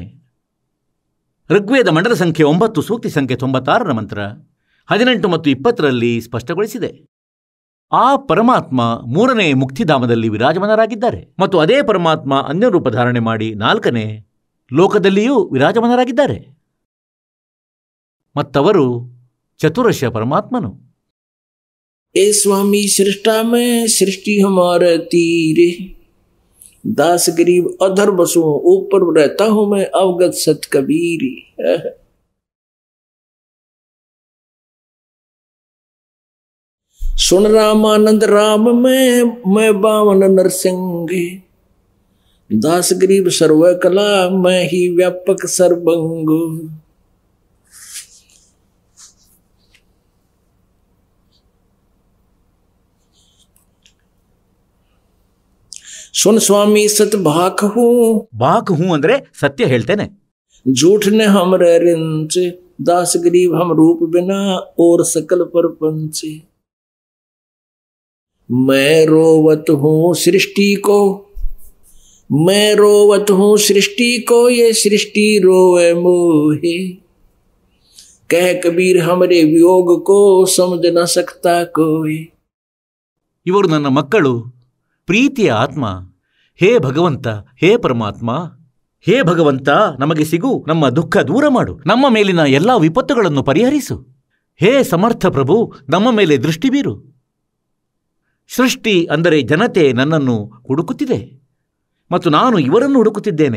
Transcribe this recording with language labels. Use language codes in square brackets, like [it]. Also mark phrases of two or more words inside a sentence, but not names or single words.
[kn] ಋಗ್ವೇದ ಮಂಡಲ ಸಂಖ್ಯೆ 9 ಸೂಕ್ತಿ ಸಂಖ್ಯೆ 96ರ ಮಂತ್ರ 18 ಮತ್ತು 20ರಲ್ಲಿ ಸ್ಪಷ್ಟಗೊಳಿಸಿದೆ. ಆ ಪರಮಾತ್ಮ 3ನೇ ಮುಕ್ತಿಧಾಮದಲ್ಲಿ ವಿರಾಜಮಾನರಾಗಿದ್ದಾರೆ ಮತ್ತು ಅದೇ ಪರಮಾತ್ಮ ಅನ್ಯ ರೂಪ ಧಾರಣೆ ಮಾಡಿ 4ನೇ ಲೋಕದಲ್ಲಿಯೂ ವಿರಾಜಮಾನರಾಗಿದ್ದಾರೆ. ಮತ್ತವರು ಚತುರಶ ಪರಮಾತ್ಮನು. [hi] ए स्वामी सृष्टा में सृष्टि हमारे तीरे दास गरीब अधर बसों ऊपर रहता हूं मैं अवगत सत कबीरी. सुन रामानंद राम में मैं बावन नरसिंह दास गरीब सर्व कला मैं ही व्यापक सर्वंग. सुन स्वामी सत भाक हूँ. भाक हूँ [kn] ಅಂದ್ರೆ ಸತ್ಯ ಹೇಳ್ತೇನೆ. [hi] झूठ ने हमरे रिंच दास गरीब हम रूप बिना और सकल परपंच. मैं रोवत हूँ सृष्टि को, मैं रोवत हूँ सृष्टि को, ये सृष्टि रोवे मोहे। कह कबीर हमरे वियोग को, समझ न सकता कोई। [kn] ಇವರು ನನ್ನ ಮಕ್ಕಳು, ಪ್ರೀತಿಯ ಆತ್ಮ. ಹೇ ಭಗವಂತ, ಹೇ ಪರಮಾತ್ಮ, ಹೇ ಭಗವಂತ, ನಮಗೆ ಸಿಗು, ನಮ್ಮ ದುಃಖ ದೂರ ಮಾಡು, ನಮ್ಮ ಮೇಲಿನ ಎಲ್ಲ ವಿಪತ್ತುಗಳನ್ನು ಪರಿಹರಿಸು. ಹೇ ಸಮರ್ಥ ಪ್ರಭು, ನಮ್ಮ ಮೇಲೆ ದೃಷ್ಟಿ ಬೀರು. ಸೃಷ್ಟಿ ಅಂದರೆ ಜನತೆ ನನ್ನನ್ನು ಹುಡುಕುತ್ತಿದೆ ಮತ್ತು ನಾನು ಇವರನ್ನು ಹುಡುಕುತ್ತಿದ್ದೇನೆ.